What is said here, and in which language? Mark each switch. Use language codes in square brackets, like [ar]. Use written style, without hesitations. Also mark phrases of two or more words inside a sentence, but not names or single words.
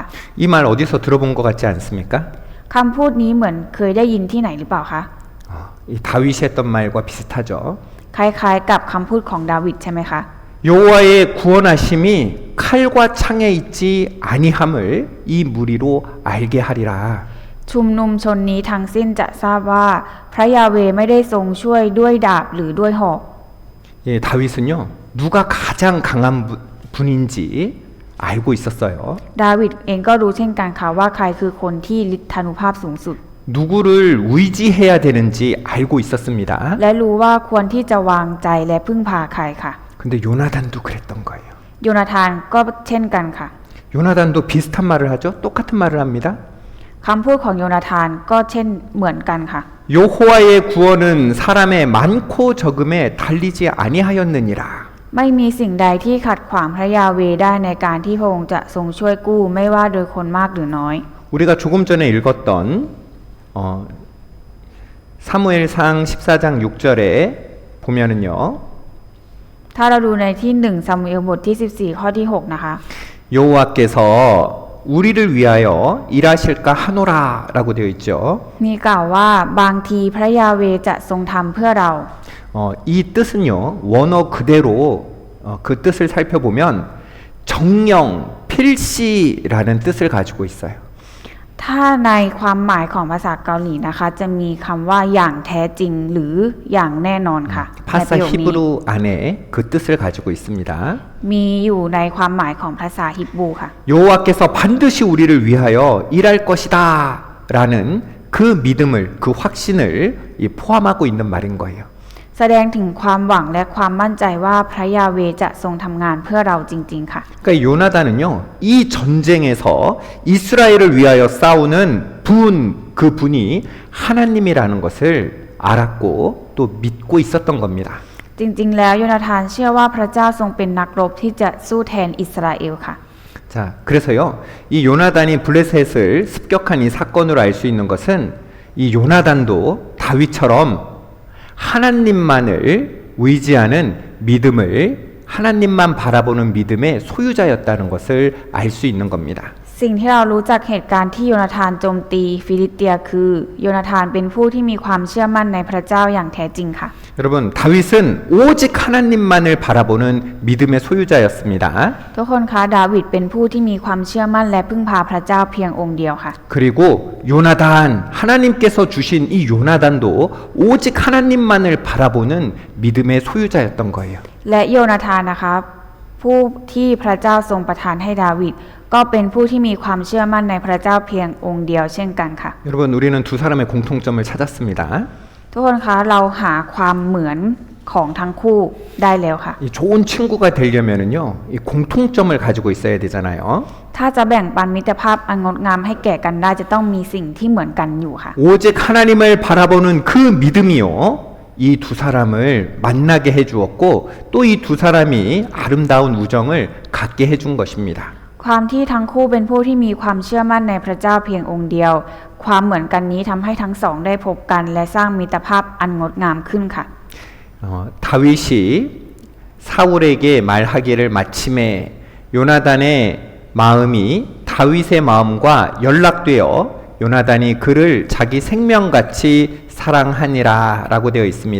[ko] 이 말 어디서 들어본 것 같지 않습니까? [th] คำพูดนี้เหมือนเคยได้ยินที่ไหนหรือเปล่าคะ [ko] 이 다윗이 했던 말과 비슷하죠. [th] คล้ายๆกับคำพูดของดาวิดใช่ไหมคะ [ko] 여호와의 구원하심이 칼과 창에 있지 아니함을 이 무리로 알게 하리라. [th] ชุมนุมชนนี้ทั้งสิ้นจะทราบว่าพระยาเวไม่ได้ทรงช่วยด้วยดาบหรือด้วยหอก [ko] 예, 다윗은요 누가 가장 강한 분인지 알고 있었어요. [th] ดาวิดเองก็รู้เช่นกันค่ะว่าใครคือคนที่ฤทธานุภาพสูงสุด [ko] 누구를 의지해야 되는지 알고 있었습니다. [th] และรู้ว่าควรที่จะวางใจและพึ่งพาใครค่ะ [ko] 근데 요나단도 그랬던 거예요. [th] โยนาธานก็เช่นกันค่ะ [ko] 요나단도 비슷한 말을 하죠. 똑같은 말을 합니다. [th] คำพูดของโยนาธานก็เช่นเหมือนกันค่ะ [ko] 여호와의 구원은 사람의 많고 적음에 달리지 아니하였느니라. [th] ไม่มีสิ่งใดที่ขัดขวางพระยาเวได้ในการที่พระองค์จะทรงช่วยกู้ไม่ว่าโดยคนมากหรือน้อย [ko] 우리가 조금 전에 읽었던 사무엘상 14장 6절에 보면은요. [th] ถ้าเราดูในที่1ซามูเอลบทที่14ข้อที่6นะคะ [ko] 여호와께서 우리를 위하여 일하실까 하노라라고 되어 있죠. [th] มีกล่าวว่าบางทีพระยาเวจะทรงทำเพื่อเรา [ko] 이 뜻은요. 원어 그대로 그 뜻을 살펴보면 정령 필시라는 뜻을 가지고 있어요. [th] ถ้าในความหมายของภาษาเกาหลีนะคะจะมีคำว่าอย่างแท้จริงหรืออย่างแน่นอนค่ะ [ko] 파사 히브루 안에 그 뜻을 가지고 있습니다. [th] มีอยู่ในความหมายของภาษาฮิบรูค่ะ [ko] 여호와께서 반드시 우리를 위하여 일할 것이다라는 그 믿음을 그 확신을 포함하고 있는 말인 거예요. [th] แสดงถึงความหวังและความมั่นใจว่าพระยาเวจะทรงทำงานเพื่อเราจริงๆค่ะ [ko] 그러니까 요나단은요 이 전쟁에서 이스라엘을 위하여 싸우는 그 분이 하나님이라는 것을 알았고 또 믿고 있었던 겁니다. [th] จริงๆแล้วโยนาธานเชื่อว่าพระเจ้าทรงเป็นนักรบที่จะสู้แทนอิสราเอลค่ะ [ko] 자, 그래서요 이 요나단이 블레셋을 습격한 이 사건으로 알 수 있는 것은 이 요나단도 다윗처럼 하나님만을 의지하는 믿음을 하나님만 바라보는 믿음의 소유자였다는 것을 알 수 있는 겁니다. [th] สิ่งที่เรารู้จากเหตุการณ์ที่โยนาธานโจมตีฟิลิสเตียคือโยนาธานเป็นผู้ที่มีความเชื่อมั่นในพระเจ้าอย่างแท้จริงค่ะ [ko] 여러분, 다윗은 오직 하나님만을 바라보는 믿음의 소유자였습니다. [th] ทุกคนคะดาวิดเป็นผู้ที่มีความเชื่อมั่นและพึ่งพาพระเจ้าเพียงองค์เดียวค่ะ [ko] 그리고 요나단, 하나님께서 주신 이 요나단도 오직 하나님만을 바라보는 믿음의 소유자였던 거예요. [th] และโยนาธานนะคะผู้ที่พระเจ้าทรงประทานให้ดาวิดก็เป็นผู้ที่มีความเชื่อมั่นในพระเจ้าเพียงองค์เดียวเช่นกันค่ะ [ko] 여러분, 우리는 두 사람의 공통점을 찾았습니다. [th] ทุกคนคะเราหาความเหมือนของทั้งคู่ได้แล้วค่ะ [ko] 이 좋은 친구가 되려면은요, 이 공통점을 가지고 있어야 되잖아요. [th] ถ้าจะแบ่งปันมิตรภาพอันงดงามให้แก่กันได้จะต้องมีสิ่งที่เหมือนกันอยู่ค่ะ [ko] 오직 하나님을 바라보는 그 믿음이요, 이 두 사람을 만나게 해주었고 또 이 두 사람이 아름다운 우정을 갖게 해준 것입니다. [th] ความที่ทั้งคู่เป็นผู้ที่มีความเชื่อมั่นในพระเจ้าเพียงองค์เดียว ความเหมือนกันนี้ทำให้ทั้งสองได้พบกันและสร้างมิตรภาพอันงดงามขึ้นค่ะ [ko] 다윗이 사울에게 말하기를 마침에 요나단의 마음이 다윗의 마음과 연락되어 요나단이 그를 자기 생명같이 사랑하니라라고 되어 있습니다.